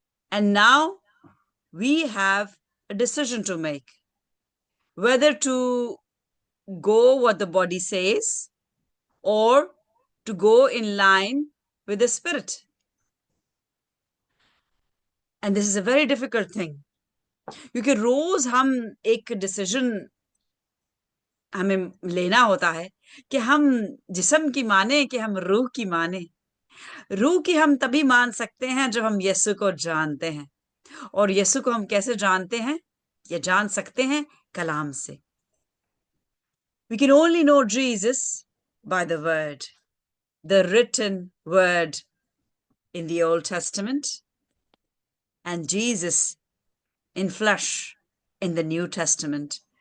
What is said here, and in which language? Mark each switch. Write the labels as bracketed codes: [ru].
[en] And now we have a decision to make, whether to go what the body says or to go in line with the spirit. And this is a very difficult thing, [hi] क्योंकि रोज हम एक decision हमें लेना होता है कि हम जिस्म की माने कि हम रूह की माने। रूह की हम तभी मान सकते हैं जब हम यीशु को जानते हैं, और यीशु को हम कैसे जानते हैं? या जान सकते हैं कलाम से। [en] We can only know Jesus by the word, the written word in the Old Testament, and Jesus in flesh in the New Testament.